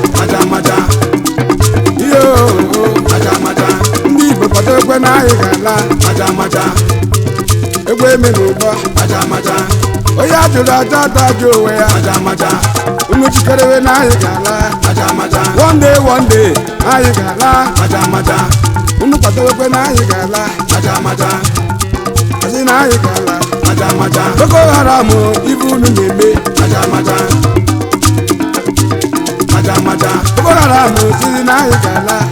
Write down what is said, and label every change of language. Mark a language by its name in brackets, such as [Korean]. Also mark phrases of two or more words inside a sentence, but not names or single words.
[Igbo] Maja, maja. Iyo. Maja, maja. Ndị Igbo kwado ekwe na anyị ga-ala. Maja, maja. Egbe eme n'ụba. Maja, maja. Onye ajụrụ aja, ada ajụ onwe ya. Maja, maja. Unu jikerewe na anyị ga-ala. Maja, maja. [English] One day, one day. [Igbo] Anyị ga-ala. Maja, maja. Unu kwadobekwe na anyị ga-ala. Maja, maja. Asị na anyị ga-ala. Maja, maja. Boko Haram, ibe unu na-eme. Maja, maja. Maja, maja. Boko Haram, sị na anyị ga-ala.